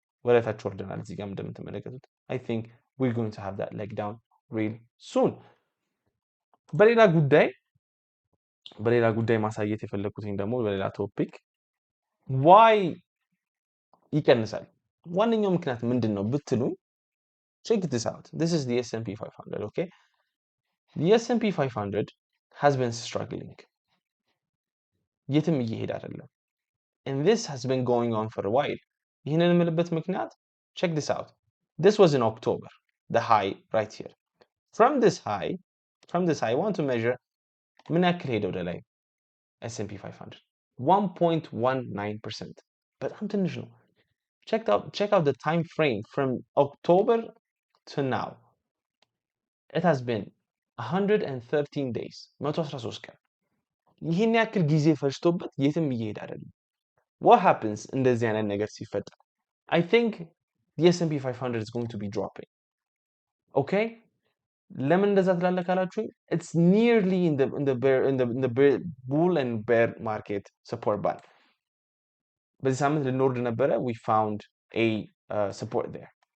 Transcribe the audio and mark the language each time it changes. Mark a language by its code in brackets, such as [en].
[am] ወደታች ወርደናል። እዚህ ጋር እንደምትመለከቱት [en] I think we're going to have that leg down real soon። [am] በሌላ ጉዳይ ማሳየት የፈለኩትኝ ደግሞ በሌላ ቶፒክ ዋይ ይቀንሳል ዋነኛው ምክንያት ምንድነው ብትሉ [en] check this out. this is the S&P 500 okay the S&P 500 has been struggling. [am] የትም እየሄደ አይደለም. [en] And this has been going on for a while. [am] ይህንን የምልበት ምክንያት, [en] check this out. This was in October, the high right here. From this high, I want to measure [am] ምን ያክል ሄደ ወደ ላይ [en] S&P 500 1.19%. [am] በጣም ትንሽ ነው. [en] Check out the time frame from October to now. It has been 113 days. [am] 113 ቀን. ይህን ያክል ጊዜ ፈጅቶበት የትም እየሄደ አይደለም. [en] What happens [am] እንደዚህ አይነት ነገር ሲፈጠር? [en] I think the S&P 500 is going to be dropping. Okay? [am] ለምን እንደዛ ትላለህ ካላችሁኝ? [en] It's nearly in the bull and bear market support band. [am] በዚህ ሳምንት ልንወርድ ነበረ. [en] We found a support there.